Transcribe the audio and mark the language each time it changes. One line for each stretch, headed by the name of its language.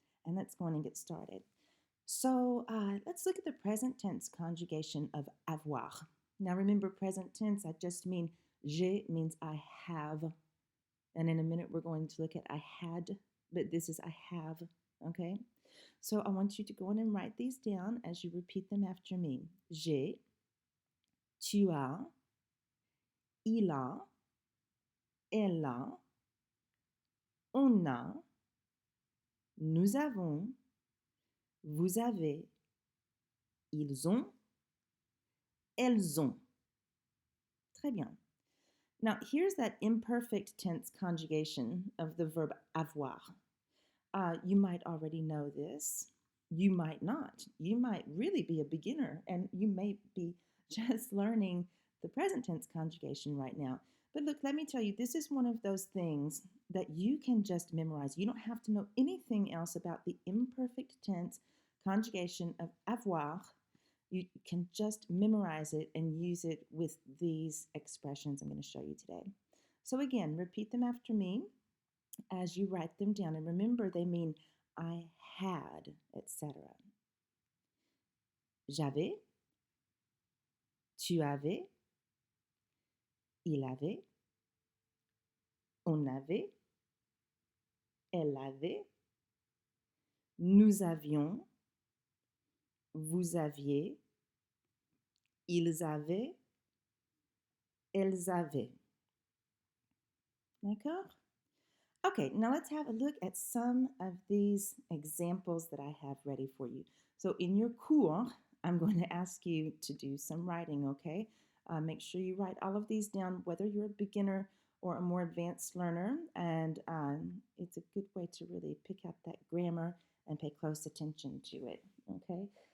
English: And let's go on and get started. So let's look at the present tense conjugation of avoir. Now remember, present tense, I just mean j'ai means I have. And in a minute we're going to look at I had, but this is I have, okay? So I want you to go on and write these down as you repeat them after me.
French: J'ai, tu as, il a, elle a, on a, nous avons, vous avez, ils ont, elles ont. Très bien.
English: Now here's that imperfect tense conjugation of the verb avoir. You might already know this. You might not. You might really be a beginner and you may be just learning the present tense conjugation right now. But look, let me tell you, this is one of those things that you can just memorize. You don't have to know anything else about the imperfect tense conjugation of avoir. You can just memorize it and use it with these expressions I'm going to show you today. So again, repeat them after me as you write them down. And remember, they mean I had, etc.
French: J'avais, tu avais, il avait, on avait, elle avait, nous avions, vous aviez, ils avaient, elles avaient. D'accord?
English: Okay, now let's have a look at some of these examples that I have ready for you. So in your cours, I'm going to ask you to do some writing, okay? Make sure you write all of these down, whether you're a beginner or a more advanced learner, and it's a good way to really pick up that grammar and pay close attention to it, okay?